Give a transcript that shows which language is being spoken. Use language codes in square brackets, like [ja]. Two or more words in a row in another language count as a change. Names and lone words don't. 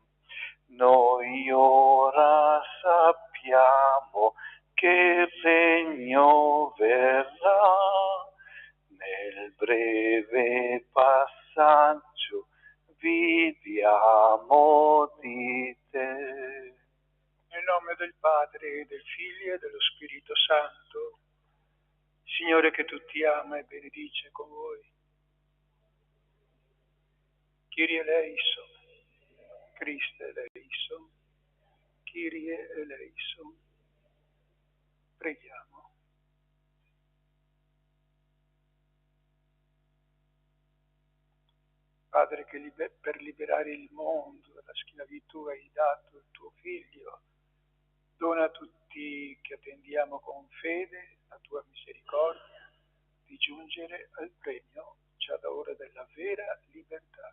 [it] Noi ora sappiamo che il regno verrà, nel breve passaggio viviamo di te. Nel nome del Padre, del Figlio e dello Spirito Santo, Signore che tutti ama e benedice con voi. [el] Kyrie eleison, Christe eleison, Kyrie eleison. [it] Preghiamo. Padre, che per liberare il mondo dalla schiavitù hai dato il tuo Figlio, dona a tutti che attendiamo con fede la tua misericordia di giungere al premio già da ora della vera libertà.